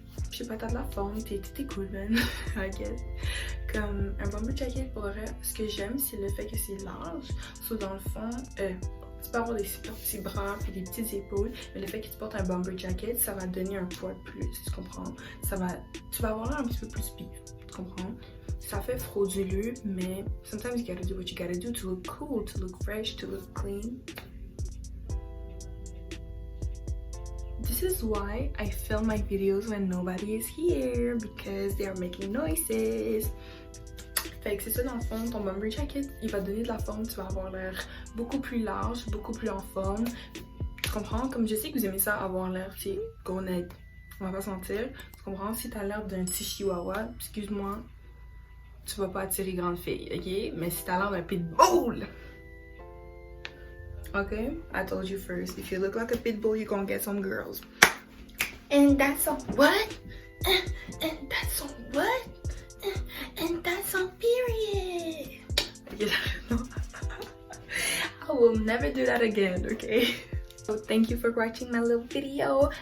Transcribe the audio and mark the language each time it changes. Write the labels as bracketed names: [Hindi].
[French] Je sais pas, t'as de la forme, t'es cool, man. [English] I guess. [French] Comme un bomber jacket, pour le reste, ce que j'aime, c'est le fait que c'est large. So, dans le fond, tu peux avoir des super petits bras et des petites épaules, mais le fait que tu portes un bomber jacket, ça va donner un poids de plus, tu comprends? Tu vas avoir l'air un petit peu plus beef, tu comprends? Ça fait frauduleux, mais [English] sometimes you gotta do what you gotta do to look cool, to look fresh, to look clean. This is why I film my videos when nobody is here, because they are making noises. [French] Fait que c'est ça dans le fond, ton Bomber Jacket, il va te donner de la forme, tu vas avoir l'air beaucoup plus large, beaucoup plus en forme. Tu comprends? Comme je sais que vous aimez ça, avoir l'air, tu sais, gros net. On va pas se mentir. Tu comprends? Si t'as l'air d'un petit chihuahua, excuse-moi, tu vas pas attirer grande fille, ok? Mais si t'as l'air d'un pitbull, ok? [English] I told you first, if you look like a pitbull, you're gonna get some girls. And that's on what? And that's on what? And that's on period. No. I will never do that again, okay? So thank you for watching my little video.